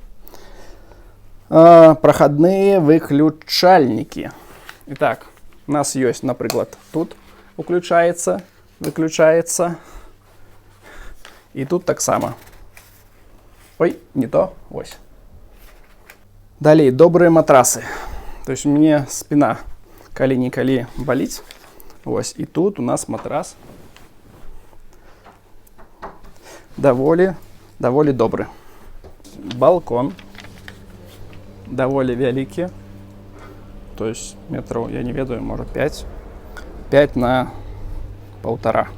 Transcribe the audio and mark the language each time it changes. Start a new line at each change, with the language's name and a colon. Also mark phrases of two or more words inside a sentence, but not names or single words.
Belarusian: Прахадныя выключальнікі. Итак, у нас ёсць, напрыклад, тут уключаецца, выключаецца. І тут таксама. Ой, не то, вось. Далей, добрыя матрасы.
Russian: То есть мне спина
Belarusian: калі-нікалі баліць. Вось, і тут у нас матрас даволі добры. Балкон даволі вялікі.
Russian: То есть
Belarusian: метраў, я не ведаю, можа 5 на 1,5.